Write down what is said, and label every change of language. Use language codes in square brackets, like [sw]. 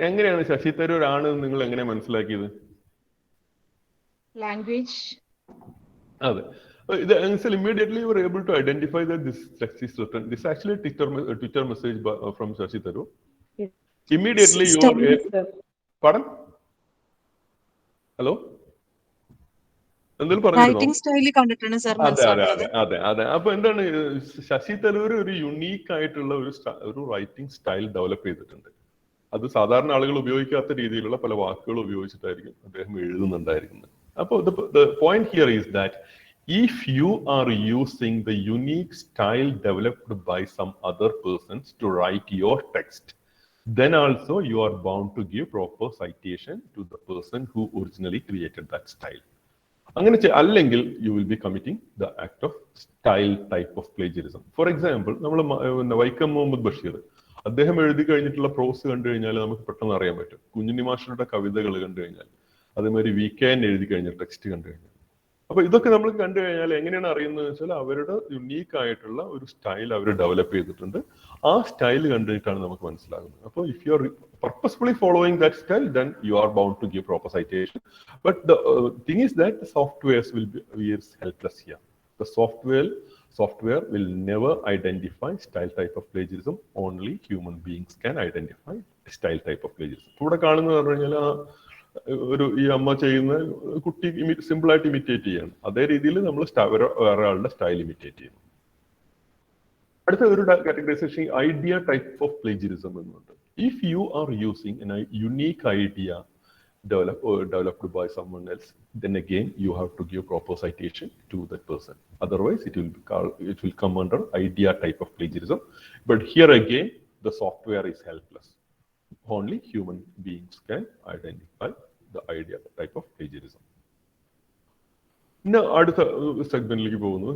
[ml] എങ്ങനെയാണ് ശശി തരൂർ ആണ് നിങ്ങൾ എങ്ങനെ മനസ്സിലാക്കിയത്? [en] Language. [ml] അതെ, [en] immediately you were able to identify that this text is written. This is actually a Twitter message from Shashi Tharoor. Yes. Immediately you were able... Pardon? Hello? [ml] Writing സ്റ്റൈലിൽ കണ്ടിട്ടാണ് sir മനസ്സിലാക്കുന്നത്. അതെ. അപ്പൊ എന്താണ്, ശശി തരൂർ ഒരു യുണീക്ക് ആയിട്ടുള്ള ഒരു റൈറ്റിംഗ് സ്റ്റൈൽ ഡെവലപ്പ് ചെയ്തിട്ടുണ്ട്. അത് സാധാരണ ആളുകൾ ഉപയോഗിക്കാത്ത രീതിയിലുള്ള പല വാക്കുകൾ ഉപയോഗിച്ചിട്ടായിരിക്കും അദ്ദേഹം എഴുതുന്നുണ്ടായിരിക്കുന്നത്. അപ്പോൾ [en] the point here is that if you are using the unique style developed by some other persons to write your text, then also you are bound to give proper citation to the person who originally created that style. [ml] അല്ലെങ്കിൽ [en] you will be committing the act of style type of plagiarism. For example, [ml] നമ്മൾ വൈക്കം മുഹമ്മദ് ബഷീർ, അദ്ദേഹം എഴുതി കഴിഞ്ഞിട്ടുള്ള പ്രോസ് കണ്ടു കഴിഞ്ഞാൽ നമുക്ക് പെട്ടെന്ന് അറിയാൻ പറ്റും. കുഞ്ഞുണ്ണി മാസ്റ്ററുടെ കവിതകൾ കണ്ടു കഴിഞ്ഞാൽ, അതേമാതിരി വീക്കെൻഡ് എഴുതി കഴിഞ്ഞ ടെക്സ്റ്റ് കണ്ടു കഴിഞ്ഞാൽ, അപ്പൊ ഇതൊക്കെ നമ്മൾ കണ്ടു കഴിഞ്ഞാൽ എങ്ങനെയാണ് അറിയുന്നത് വെച്ചാൽ അവരുടെ യുണീക്ക് ആയിട്ടുള്ള ഒരു സ്റ്റൈൽ അവർ ഡെവലപ്പ് ചെയ്തിട്ടുണ്ട്. ആ സ്റ്റൈൽ കണ്ടിട്ടാണ് നമുക്ക് മനസ്സിലാകുന്നത്. അപ്പോൾ [en] If you are purposefully following that style, then you are bound to give proper citation. But the thing is that the softwares will be helpless here. The software will never identify style type of plagiarism. Only human beings can identify style type of plagiarism. [ml] ഇവിടെ കാണുന്നത് പറഞ്ഞു കഴിഞ്ഞാൽ ഒരു ഈ അമ്മ ചെയ്യുന്ന കുട്ടി simple ആയിട്ട് ഇമിറ്റേറ്റ് ചെയ്യാണ്. അതേ രീതിയിൽ നമ്മൾ വേറെ ആളുടെ സ്റ്റൈൽ ഇമിറ്റേറ്റ് ചെയ്യുന്നു. അടുത്ത ഒരു categorisation idea type of plagiarism എന്നുണ്ട്. [en] If you are using a unique idea developed by someone else, then again you have to give proper citation to that person. Otherwise, it will come under idea type of plagiarism. But here again, the software is helpless. Only human beings can identify the idea type of plagiarism. Now, [ml] അടുത്ത സെഗ്മെന്റിലേക്ക് പോകുന്നു.